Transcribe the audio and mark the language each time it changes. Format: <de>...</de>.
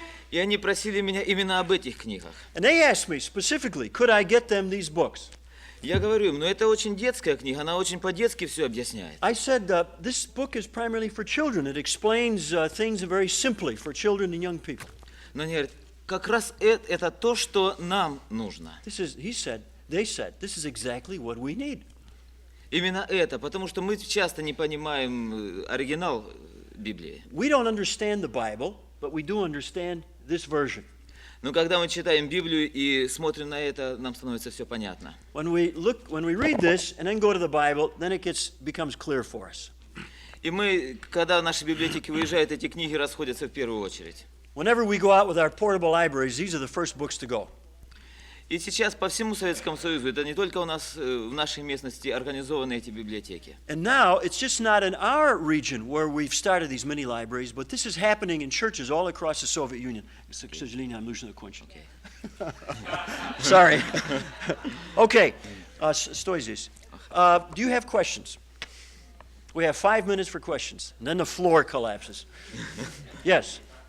<ru>И они просили меня именно об этих книгах.</ru> <en>And they asked me specifically, could I get them these books?</en> <ru>Я говорю им, это очень детская книга, она очень по-детски все объясняет.</ru> <en>I said, this book is primarily for children. It explains things very simply for children and young people.</en> <ru>Но они говорят, как раз это то, что нам нужно.</ru> <en>They said, this is exactly what we need.</en> <ru>Именно это, потому что мы часто не понимаем оригинал Библии.</ru> <en>We don't understand the Bible, but we do understand this version.</en> <ru>Но когда мы читаем Библию и смотрим на это, нам становится все понятно.</ru> <en>When we read this and then go to the Bible, then it becomes clear for us.</en> <ru>И мы, когда в наши библиотеки выезжают, эти книги расходятся в первую очередь.</ru> <en>Whenever we go out with our portable libraries, these are the first books to go.</en> <ru>И сейчас по всему Советскому Союзу, это не только у нас в нашей местности организованы эти библиотеки.</ru> <en>And now, it's just not in our region where we've started these mini libraries, but this is happening in churches all across the Soviet Union.</en> <ru>К сожалению, нам нужно окончить.</ru> <en>Sorry.</en> <ru>Okay, стой здесь.</ru> <en>Do you have questions? We have 5 minutes for questions, and then the floor collapses. Yes.</en>